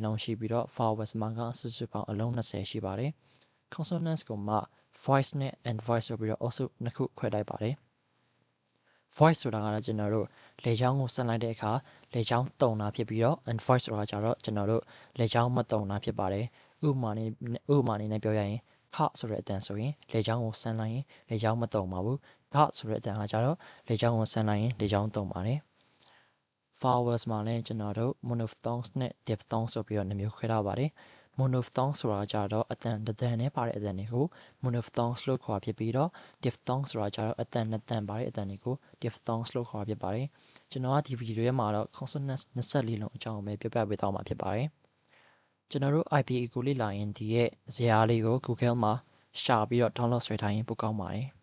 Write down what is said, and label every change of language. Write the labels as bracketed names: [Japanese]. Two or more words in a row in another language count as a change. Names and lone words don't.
[Burmese] လုံးရှိပြီးတော့ vowels မှာကစုစုပေါင်းအလုံး20ရှိပါတယ် consonants ကိုမှ voice နဲ့ [English] and voice [Burmese] ဆိုပြီးတော့အုပ်စုနှစ်ခုခွဲလိုက်ပါတယ် voice ဆိုတာကတော့ကျွန်တော်တို့လေချောင်းကိုဆန်လိုက်တဲ့အခါလေချောင်းတုံတာဖြစ်ပြီးတော့ [English] and voice [Burmese] ဆိုတာကြတော့ကျွန်တော်တို့လေချောင်းမတုံတာဖြစ်ပါတယ်ဥပ မာအနေနဲ့ပြောရရင်ခဆိုတဲ့အတန်ဆိုရင်လေချောင်းကိုဆန်လိုက်ရင်လေချောင်းမတုံပါဘူးခဆိုတဲ့အတန်ကကြတော့လေချောင်းကိုဆ န်လိုက်ရင်လေချောင်းတုံပါတယ် vowels မှာလည်းကျွန်တော်တို့ monophthongs နဲ့ diphthongs ဆိုပြီးတော့နှမျိုးခွဲထားပါတယ် monophthong ဆိုတာကြတော့အတန်တစ်တန်နဲ့ပါတဲ့အတန်တွေကို monophthongs လို့ခေါ်ဖြစ်ပြီးတော့ diphthong ဆိုတာကြတော့အတန်နှစ်တန်ပါတဲ့အတန်တွေကို diphthongs လို့ခေါ်ဖြစ်ပါတယ်ကျွန်တော်ကဒီဗီဒီယိုထဲမှာတော့ consonants 24လုံးအကြောင်းပဲပြောပြပေးသွားမှာဖြစ်ပါတယ်ကျွန်တော်တို့ IPE ကိုလေ့လာရင်ဒီရဲ့ဇာတ်လေးကို Google မှာရှာပြီးတော့ download ဆွဲထားရင်ပိုကောင်းပါတယ်